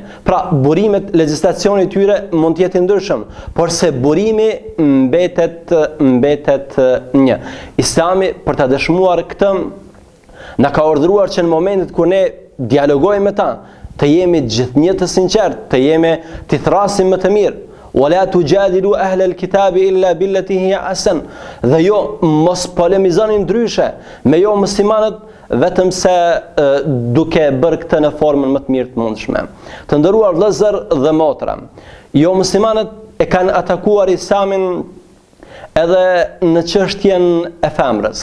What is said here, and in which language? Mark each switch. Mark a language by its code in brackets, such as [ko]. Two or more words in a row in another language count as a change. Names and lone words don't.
[sq] Pra, burimet, legjislacioni i tyre mund të jetë ndryshëm, por se burimi mbetet një. Islami, për ta dëshmuar këtë, na ka urdhëruar që në momentet kur ne dialogojmë me ta, të jemi gjithnjë të sinqert, të thrasim më të mirë. [ar] ولا تجادلوا أهل الكتاب إلا بالتي هي أحسن. [sq] Dhe jo mos polemizoni ndryshe me jo muslimanët vetëm se duke bërë këtë në formën më të mirë të mundshme. Të nderuar vëllezër dhe motra, jo muslimanët e kanë atakuar Islamin edhe në çështjen e femrës.